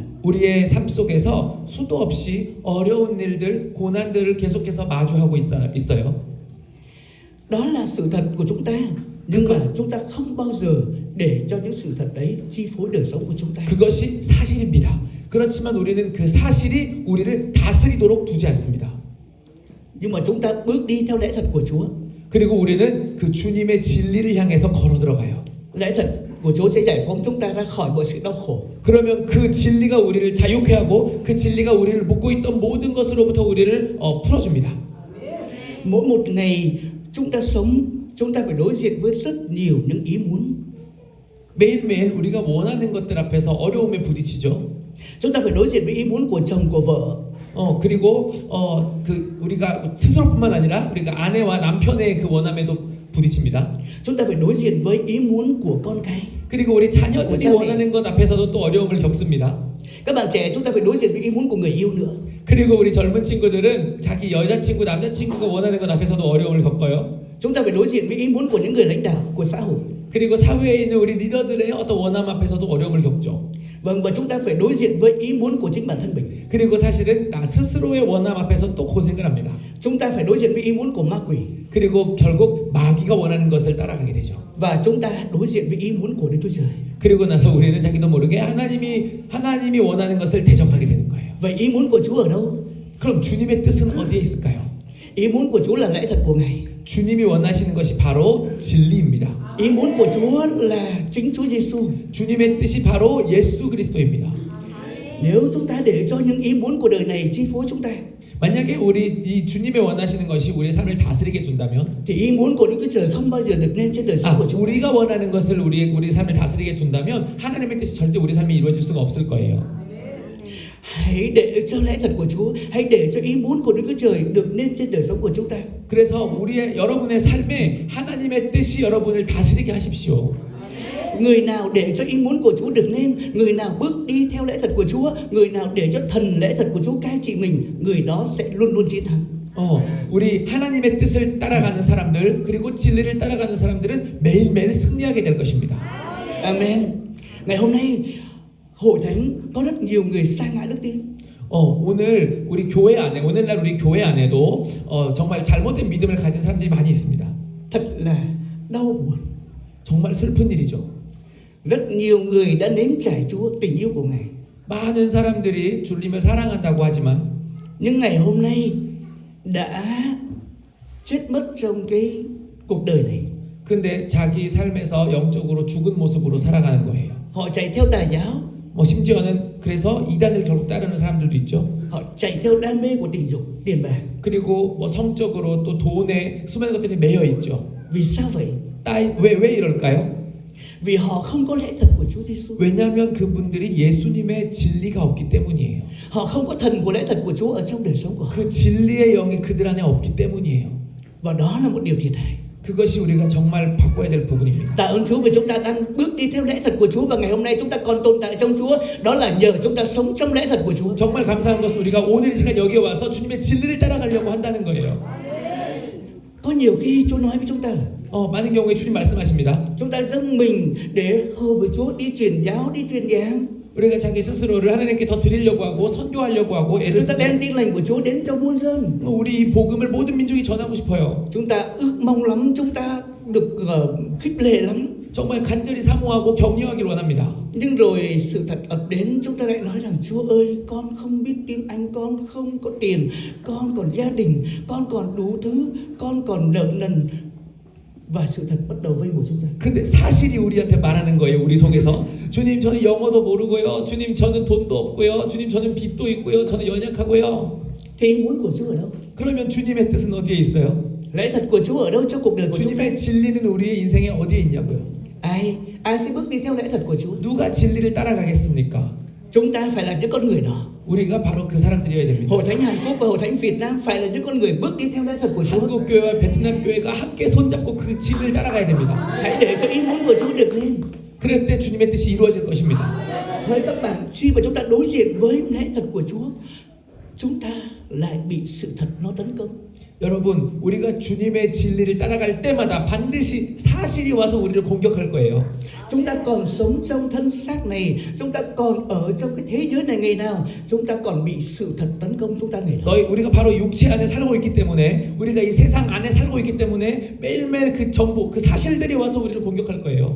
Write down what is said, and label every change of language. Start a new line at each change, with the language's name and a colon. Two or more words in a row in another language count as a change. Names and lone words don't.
Korean: 우리의 삶 속에서 수도 없이 어려운 일들, 고난들을 계속해서 마주하고 있어요.
Vietnamese: đó là sự thật của chúng ta. Nhưng mà chúng ta không bao giờ để cho những sự thật đấy chi phối đời sống của chúng ta.
Korean: 그것이 사실입니다. 그렇지만 우리는 그 사실이 우리를 다스리도록 두지 않습니다.
Vietnamese: Nhưng mà chúng ta bước đi theo lẽ thật của Chúa.
Korean: 그리고 우리는 그 주님의 진리를 향해서 걸어 들어가요.
Vietnamese: Lẽ thật của Chúa sẽ giải phóng chúng ta ra khỏi mọi sự đau khổ.
Korean: 그러면 그 진리가 우리를 자유케 하고 그 진리가 우리를 묶고 있던 모든 것으로부터 우리를 풀어줍니다.
Vietnamese: Mỗi một ngày chúng ta sống, chúng ta phải đối diện với rất nhiều những ý muốn.
Korean: 매일매일 우리가 원하는 것들 앞에서 어려움에 부딪히죠.
Vietnamese: Chúng ta phải đối diện với ý muốn của chồng, của vợ.
Korean: 그리고 그 우리가 스스로뿐만 아니라 우리가 아내와 남편의 그 원함에도 부딪힙니다.
Vietnamese: Chúng ta phải đối diện với ý muốn của con cái.
Korean: 그리고 우리 자녀들이 원하는 것 앞에서도 또 어려움을 겪습니다.
Vietnamese: Các bạn trẻ chúng ta phải đối diện với ý muốn của người yêu nữa.
Korean: 그리고 우리 젊은 친구들은 자기 여자친구, 남자친구가 원하는 것 앞에서도 어려움을 겪어요.
Vietnamese: Chúng ta phải đối diện với ý muốn của những người lãnh đạo của xã hội.
Korean: 그리고 사회에 있는 우리 리더들의 어떤 원함 앞에서도 어려움을 겪죠.
Vietnamese: Vâng, và chúng ta phải đối diện với ý muốn của chính bản thân mình.
Korean: 그리고 사실은 나 스스로의 원함 앞에서 또 고생을 합니다.
Vietnamese: Chúng ta phải đối diện với ý muốn của ma quỷ.
Korean: 그리고 결국 마귀가 원하는 것을 따라가게 되죠.
Vietnamese: Và chúng ta đối diện với ý muốn của Đức Chúa Trời.
Korean: 그리고 나서 우리는 자기도 모르게 하나님이 원하는 것을 대적하게 되는 거예요.
Vietnamese: Vậy ý muốn của Chúa ở đâu?
Korean: 그럼 주님의 뜻은 어디에 있을까요?
Vietnamese: Ý muốn của Chúa là lẽ thật của Ngài.
Korean: 주님이 원하시는 것이 바로 진리입니다.
Vietnamese: Ý muốn của Chúa là chính Chúa Giêsu.
Korean: 주님의 뜻이 바로 예수 그리스도입니다.
Vietnamese: Nếu chúng ta để cho những ý muốn của đời này chi phối chúng ta,
Korean: 만약에 우리 이 주님의 원하시는 것이 우리의 삶을 다스리게 둔다면,
Vietnamese: thì ý muốn của Đức Chúa Trời không bao giờ được nên trên đời sống của chúng ta.
Korean: 우리가 원하는 것을 우리 삶을 다스리게 둔다면 하나님의 뜻이 절대 우리 삶에 이루어질 수가 없을 거예요.
Vietnamese: Hãy để cho lẽ thật của Chúa, hãy để cho ý muốn của Đức Chúa Trời được nên trên đời sống của chúng ta.
Korean: 그래서 여러분의 삶에 하나님의 뜻이 여러분을 다스리게 하십시오.
Vietnamese: Người nào để cho ý muốn của Chúa được nên, người nào bước đi theo lẽ thật của Chúa, người nào để cho thần lẽ thật của Chúa cai trị mình, người đó sẽ luôn luôn chiến thắng.
Korean: 우리 하나님의 뜻을 따라가는 사람들, 그리고 진리를 따라가는 사람들은 매일매일 승리하게 될 것입니다. Amen.
Vietnamese: Ngày hôm nay hội thánh có rất nhiều người sa ngã đức tin.
Korean: 오늘날 우리 교회 안에도 정말 잘못된 믿음을 가진 사람들이 많이 있습니다.
Vietnamese: Thật là đau buồn.
Korean: 정말 슬픈 일이죠.
Vietnamese: Rất nhiều người đã nếm trải Chúa, tình yêu của Ngài.
Korean: 많은 사람들이 주님을 사랑한다고 하지만,
Vietnamese: Nhưng ngày hôm nay đã chết mất trong cái cuộc đời này.
Korean: 근데 자기 삶에서 영적으로 죽은 모습으로 살아가는 거예요.
Vietnamese: Họ chạy theo tà giáo,
Korean: 심지어는 그래서 이단을 결국 따르는 사람들도 있죠.
Vietnamese: họ chạy theo đam mê của tình dục, tiền bạc.
Korean: 그리고 성적으로 또 돈에 수많은 것들이 매여 있죠.
Vietnamese: Vì sao vậy?
Korean: 왜 이럴까요?
Vietnamese: Vì họ không có lẽ thật của Chúa Giêsu.
Korean: 왜냐하면 그분들이 예수님의 진리가 없기 때문이에요.
Vietnamese: Họ không có thần của lẽ thật của Chúa ở trong đời sống của họ.
Korean: 그 진리의 영이 그들 안에 없기 때문이에요.
Vietnamese: Và đó là một điều thiệt hại.
Korean: 그것이 우리가 정말 바꿔야 될 부분입니다.
Vietnamese: Tạ ơn Chúa vì chúng ta đang bước đi theo lẽ thật của Chúa và ngày hôm nay chúng ta còn tồn tại trong Chúa. Đó là nhờ chúng ta sống trong lẽ thật của Chúa.
Korean: 정말 감사한 것은 우리가 오늘 이 시간 여기 와서 주님의 진리를 따라가려고 한다는 거예요.
Vietnamese: Có nhiều khi Chúa nói với chúng ta là
Korean: 많은 경우에 주님 말씀하십니다.
Vietnamese: chúng ta dâng mình để hầu với Chúa, đi truyền giáo, đi truyền giảng.
Korean: 우리가 자기 스스로를 하나님께 더 드리려고 하고 선교하려고 하고 애를
Vietnamese: Chúng ta
Korean: 쓰죠.
Vietnamese: đem tin lành của Chúa đến cho muôn dân.
Korean: 우리 이 복음을 모든 민족이 전하고 싶어요.
Vietnamese: Chúng ta ước mong lắm, chúng ta được khích lệ lắm.
Korean: 정말 간절히 사모하고 격려하길 원합니다.
Vietnamese: Nhưng rồi sự thật ập đến, chúng ta lại nói rằng Chúa ơi, con không biết tiếng Anh, con không có tiền, con còn gia đình, con còn đủ thứ, con còn nợ nần. Và sự thật bắt đầu vây bùa chúng ta.
Korean: 근데 사실이 우리한테 말하는 거예요. 우리 속에서 주님 저는 영어도 모르고요. 주님 저는 돈도 없고요. 주님 저는 빚도 있고요. 저는 연약하고요.
Vietnamese: Thì ý muốn của Chúa ở đâu?
Korean: 그러면 주님의 뜻은 어디에 있어요?
Vietnamese: Lẽ thật của Chúa ở đâu trong cuộc đời của chúng ta?
Korean: 주님의 진리는 우리의 인생에 어디에 있냐고요?
Vietnamese: Ai sẽ bước đi theo lẽ thật của Chúa?
Korean: 누가 진리를 따라가겠습니까?
Vietnamese: Chúng ta phải là những con người đó.
Korean: 우리가 바로 그 사람들이어야 됩니다.
Vietnamese: Hội thánh Hàn Quốc và Hội thánh Việt Nam phải là những con người bước đi theo lẽ thật của Chúa.
Korean: 한국 교회와 베트남 교회가 함께 손잡고 그 진리를 따라가야 됩니다.
Vietnamese: Hãy để cho ý muốn của Chúa được lên.
Korean: 그럴 때 주님의 뜻이 이루어질 것입니다.
Vietnamese: Hỡi các bạn, khi mà chúng ta đối diện với lẽ thật của Chúa, chúng ta lại bị sự thật nó tấn công.
Korean: 여러분, 우리가 주님의 진리를 따라갈 때마다 반드시 사실이 와서 우리를 공격할 거예요.
Vietnamese: Chúng ta còn sống trong thân xác này, chúng ta còn ở trong cái thế giới này ngày nào, chúng ta còn bị sự thật tấn công chúng ta ngày nào.
Korean: 우리가 바로 육체 안에 살고 있기 때문에, 우리가 이 세상 안에 살고 있기 때문에 매일매일 그 정보, 그 사실들이 와서 우리를 공격할 거예요.